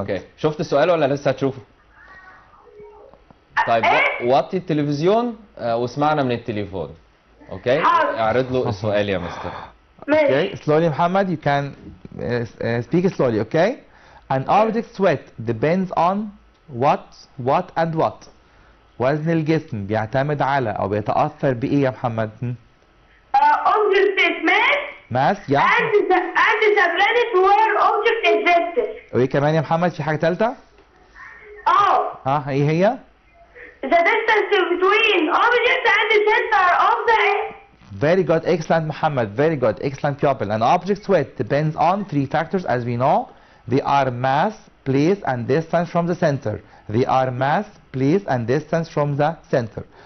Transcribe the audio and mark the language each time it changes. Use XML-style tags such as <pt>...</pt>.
<ar>اوكي شفت السؤال ولا لسه هتشوفه؟ طيب وطي التلفزيون واسمعنا من التليفون. اوكي اعرض له السؤال يا مستر.</ar> <en>Okay, slowly Muhammad, you can speak slowly, okay? An object's weight depends on what and what.</en> <ar>وزن الجسم بيعتمد على أو بيتأثر بإيه يا محمد؟</ar> <en>Object is mass. Mass, yeah. And the planet where object exists.</en> <ar>وإيه كمان يا محمد في حاجة تالتة؟ إيه هي؟</ar> <en>The distance between object and the center of the Very good, excellent Muhammad, very good, excellent pupil. An object's weight depends on three factors as we know. They are mass, place and distance from the center. They are mass, place and distance from the center.</en>